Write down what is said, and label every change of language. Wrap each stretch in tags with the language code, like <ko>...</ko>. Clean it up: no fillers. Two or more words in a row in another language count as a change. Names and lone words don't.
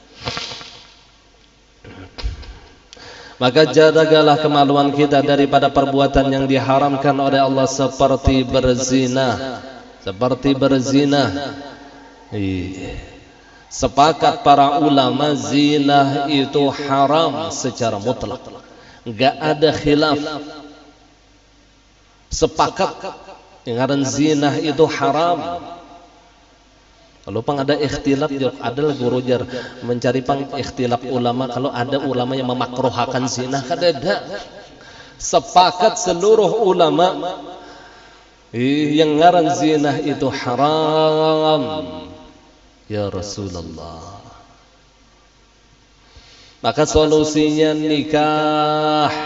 <id>Maka jagalah kemaluan kita daripada perbuatan yang diharamkan oleh Allah seperti berzina. Sepakat para ulama zina itu haram secara mutlak, enggak ada khilaf. Sepakat yang zina itu haram.</id> <bjn>Kalau pang ada ikhtilaf, ada guru jar mencari pang ikhtilaf ulama. Kalau ada ulama yang memakruhakan zina, kada ada. Sepakat seluruh ulama yang ngaran zina itu haram.</bjn> <ar>Ya Rasulullah.</ar> <id>Maka solusinya nikah.</id>